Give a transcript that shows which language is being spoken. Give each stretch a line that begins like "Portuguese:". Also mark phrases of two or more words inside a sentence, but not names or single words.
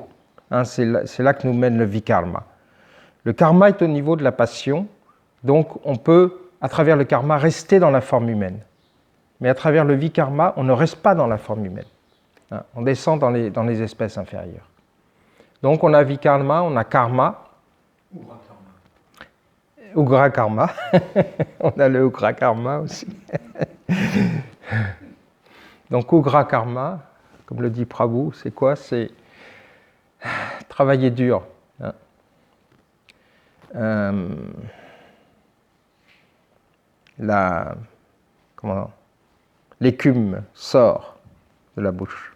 French: C'est là que nous mène le vikarma. Le karma est au niveau de la passion, donc on peut, à travers le karma, rester dans la forme humaine. Mais à travers le vikarma, on ne reste pas dans la forme humaine. On descend dans les espèces inférieures. Donc on a vikarma, on a karma. Ugra karma. On a le ugra karma aussi. Donc ugra karma, comme le dit Prabhu, c'est quoi? C'est travailler dur. L'écume sort de la bouche.